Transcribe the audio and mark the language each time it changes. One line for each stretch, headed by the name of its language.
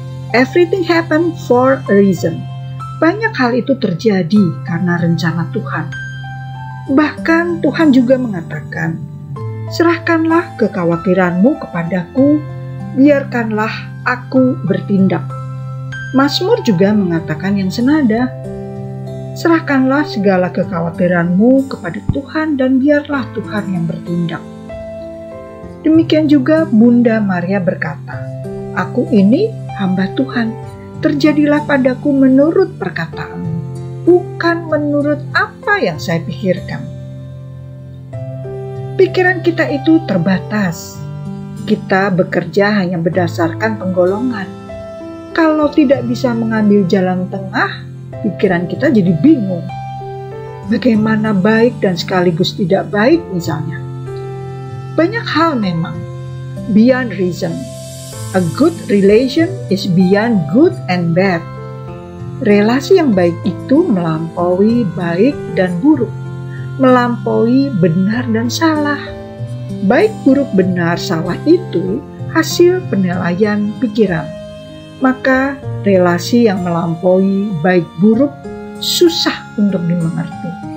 English: Everything happen for a reason.
Indonesian: Banyak hal itu terjadi karena rencana Tuhan. Bahkan Tuhan juga mengatakan, serahkanlah kekhawatiranmu kepadaku, biarkanlah aku bertindak. Mazmur juga mengatakan yang senada, serahkanlah segala kekhawatiranmu kepada Tuhan dan biarlah Tuhan yang bertindak. Demikian juga Bunda Maria berkata, aku ini hamba Tuhan, terjadilah padaku menurut perkataanmu, bukan menurut apa yang saya pikirkan. Pikiran kita itu terbatas. Kita bekerja hanya berdasarkan penggolongan. Kalau tidak bisa mengambil jalan tengah, pikiran kita jadi bingung. Bagaimana baik dan sekaligus tidak baik misalnya. Banyak hal memang
English: beyond reason. A good relation is beyond good and bad.
Indonesian: Relasi yang baik itu melampaui baik dan buruk, melampaui benar dan salah. Baik, buruk, benar, salah itu hasil penilaian pikiran. Maka relasi yang melampaui baik buruk susah untuk dimengerti.